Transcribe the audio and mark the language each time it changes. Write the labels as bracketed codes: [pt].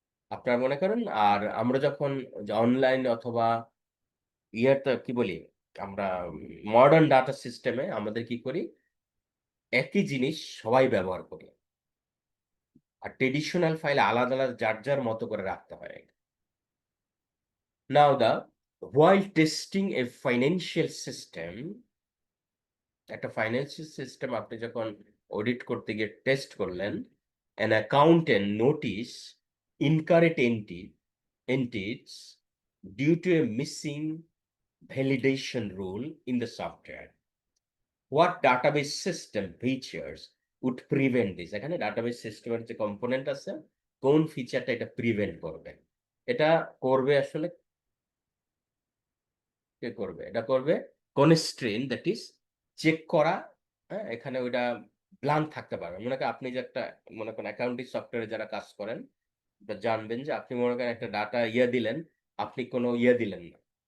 [bn] আপনারা মনে করেন আর আমরা যখন অনলাইন অথবা ইয়েতে কি বলি আমরা মডার্ন ডাটা সিস্টেমে আমাদের কি করি একই জিনিস সবাই ব্যবহার করি। আর ট্র্যাডিশনাল ফাইল আলাদা আলাদা যার যার মতো করে রাখতে হয়। [en] now the while testing a financial system, [bn] একটা ফাইন্যান্সিয়াল সিস্টেম আপনি যখন অডিট করতে গিয়ে টেস্ট করলেন, [en] an accountant notice incorrect entities due to a missing validation rule in the software. What database system features would prevent this? [bn] এখানে ডাটাবেস সিস্টেমের যে component আছে কোন ফিচারটা এটা প্রিভেন্ট করবে? এটা করবে আসলে কে করবে? এটা করবে কনস্ট্রেইন দ্যাট ইজ চেক করা। হ্যাঁ? এখানে ওইটা ব্লাঙ্ক থাকতে পারবে। মনে করেন আপনি যে একটা মনে করেন অ্যাকাউন্টিং সফটওয়্যারে যারা কাজ করেন, জানবেন যে আপনি মনে করেন একটা ডাটা দিলেন, আপনি কোনো দিলেন না।